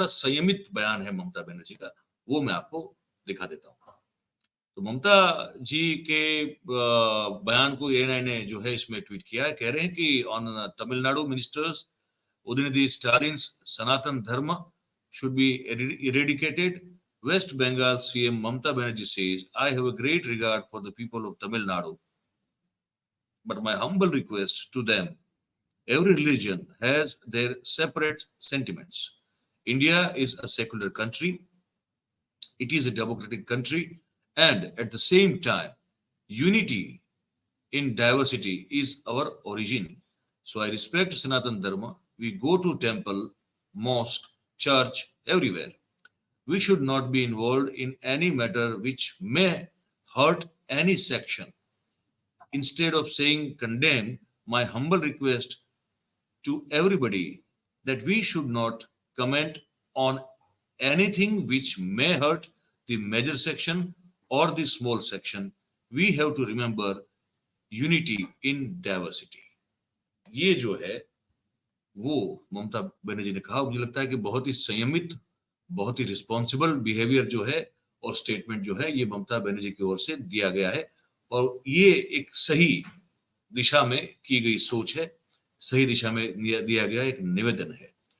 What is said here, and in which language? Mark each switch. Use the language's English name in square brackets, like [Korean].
[Hindi] बड़ा संयमित बयान है ममता बनर्जी का, वो मैं आपको दिखा देता हूं। तो ममता जी के बयान को ANI ने जो है इसमें ट्वीट किया है, कह रहे हैं कि [English] On Tamil Nadu ministers Udinidhi Stalin's Sanatan Dharma should be eradicated. West Bengal CM Mamata Banerjee says, I have a great regard for the people of Tamil Nadu, but my humble request to them, every religion has their separate sentiments. India is a secular country. It is a democratic country. And at the same time, unity in diversity is our origin. So I respect Sanatan Dharma. We go to temple, mosque, church, everywhere. We should not be involved in any matter which may hurt any section. Instead of saying condemn, my humble request to everybody that we should not comment on anything which may hurt the major section or the small section. We have to remember unity in diversity. [Hindi] ये जो है वो ममता बनर्जी ने कहा। मुझे लगता है कि बहुत ही संयमित, बहुत ही रिस्पॉन्सिबल बिहेवियर जो है और स्टेटमेंट जो है ये ममता बनर्जी की ओर से दिया गया है, और ये एक सही दिशा में की गई सोच है, सही दिशा में दिया गया एक निवेदन है।